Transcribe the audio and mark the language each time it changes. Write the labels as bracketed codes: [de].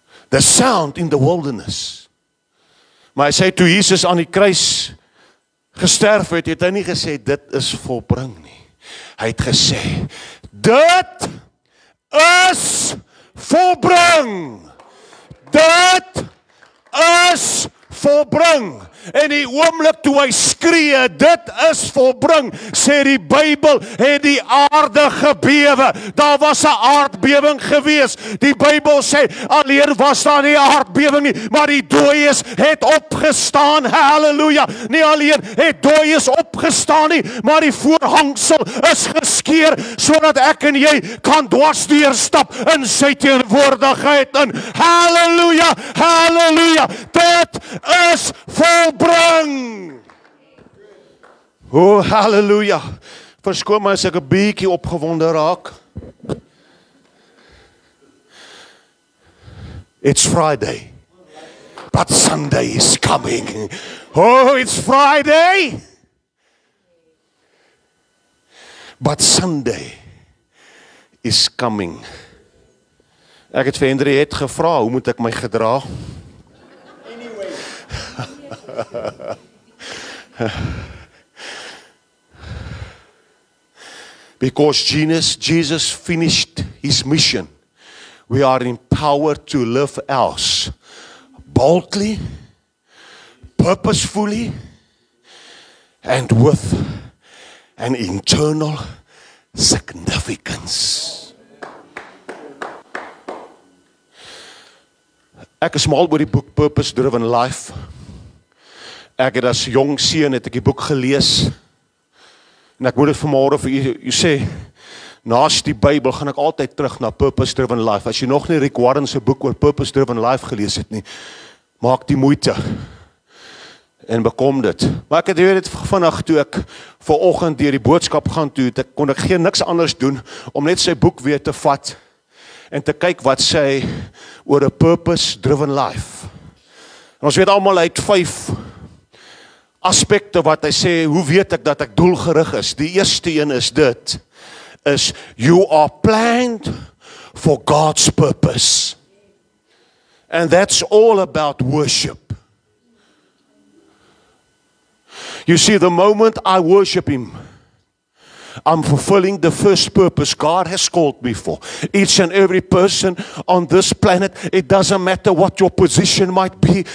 [en] The sound in the wilderness. [af] Maar hy sê toe Jesus aan die kruis gesterf het, het hy nie gesê dit is volbring nie. Hy het gesê, dit is volbring. Dit is volbring. En die oomblik toe hy skree, dit is volbring, sê die Bybel, het die aarde gebewe. Daar was 'n aardbewing gewees. Die Bybel sê, alleen was daar nie 'n aardbewing nie, maar die dooies het opgestaan. Halleluja. Nie alleen het dooies opgestaan nie, maar die voorhangsel is geskeur, sodat ek en jy kan dwars deurstap in sy teenwoordigheid in. Halleluja, halleluja. Dit is volbring. Oh, halleluja. Verskoon my as ek 'n bietjie opgewonde raak. [en] It's Friday, but Sunday is coming. Oh, it's Friday, but Sunday is coming. [af] Ek het vir Henriette gevra, hoe moet ek my gedra? [en] Because Jesus finished his mission, we are empowered to live ours boldly, purposefully, and with an internal significance. [af] Ek is mal oor die boek Purpose Driven Life. Ek het as jong seun het ek die boek gelees. En ek moet dit vanmôre vir u sê, naas die Bybel gaan ek altyd terug na Purpose Driven Life. As jy nog nie Rick Warren se boek oor Purpose Driven Life gelees het nie, maak die moeite. en bekom dit. Maar ek het weet dit vandag toe ek vanoggend deur die boodskap gaan toe, kon ek geen niks anders doen om net sy boek weer te vat en te kyk wat sê oor 'n purpose-driven life. En ons weet almal hy het 5 aspekte wat hy sê, hoe weet ek dat ek doelgerig is? Die eerste een is dit, is [en] you are planned for God's purpose. And that's all about worship. You see, the moment I worship Him, I'm fulfilling the first purpose God has called me for. Each and every person on this planet, it doesn't matter what your position might be.